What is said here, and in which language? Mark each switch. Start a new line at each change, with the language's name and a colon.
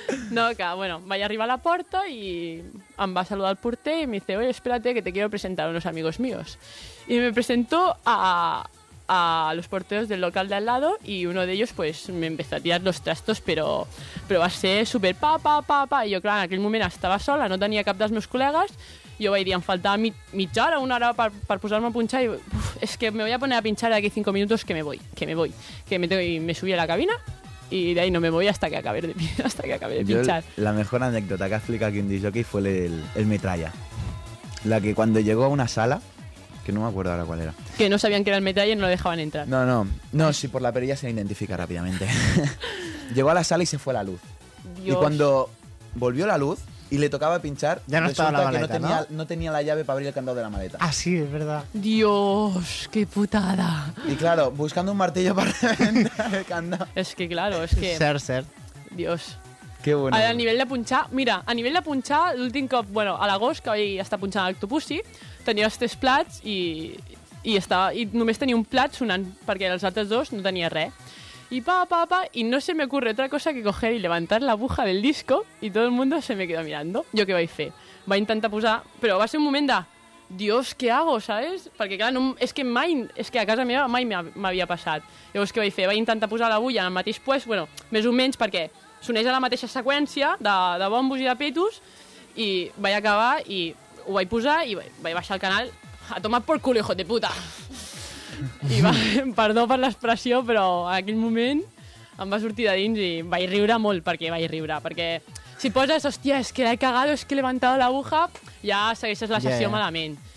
Spanish: No, que, bueno, vaya arriba a la puerta y em va a saludar el porter y me dice, oye, espérate que te quiero presentar a unos amigos míos. Y me presentó a los porteros del local de al lado y uno de ellos, pues, me empezó a tirar los trastos, pero va a ser súper pa, pa, pa, pa. Y yo, claro, en aquel momento estaba sola, no tenía
Catalan: cap dels meus col·legues. Jo vaig dir, em faltava mitja hora, una hora per posar-me a punxar i és que
Spanish: me voy a poner a pinchar aquí
Catalan: 5 minuts
Spanish: que me voy. Que me subí a la cabina i de ahí no me voy hasta que acabe de pinchar. La mejor anécdota que ha explicado aquí un disc jockey fue el metralla. La que cuando llegó a una sala, que no me acuerdo ahora cuál era. Que no sabían que era el metralla y no lo dejaban entrar. No, si por la perilla se identifica rápidamente. Llegó a la sala y se fue la luz. Dios. Y cuando volvió la luz, y le tocaba pinchar. Ya no estaba la maleta, ¿no? No tenía la llave para abrir el candado de la maleta. Ah, sí, es verdad. Dios, qué putada. Y claro, buscando un martillo para reventar el candado. Es que claro, es que... Ser. Dios. Qué bueno.
Catalan: A nivel de punxar, l'últim cop, bueno, a l'agost, que vaig estar punxant a l'Octopussy, tenia els tres plats i només tenia un plat sonant, perquè els altres dos no tenia res.
Spanish: Y pa, pa, pa, y no se me ocurre otra cosa que coger y levantar la aguja del disco y todo el mundo se me queda mirando. ¿Yo qué vais a hacer?
Catalan: Va a intentar posar,
Spanish: pero va a ser un momento de, Dios, ¿qué hago, sabes? Porque claro, no, es que a casa mía mai me había pasado.
Catalan: Llavors,
Spanish: ¿qué vais a hacer?
Catalan: Va a intentar posar la aguja en el mateix pues, bueno, més o menys, perquè s'uneix a la mateixa seqüència de bombos i de petos, i vaig acabar i ho vaig posar i vaig baixar el canal
Spanish: a tomar por culo, hijo de puta.
Catalan: I va, perdó per l'expressió, però en aquell moment em va sortir de dins i vaig riure molt, perquè si poses, hòstia, és que l'he cagado, és que
Spanish: he levantado la aguja,
Catalan: ja segueixes la sessió malament.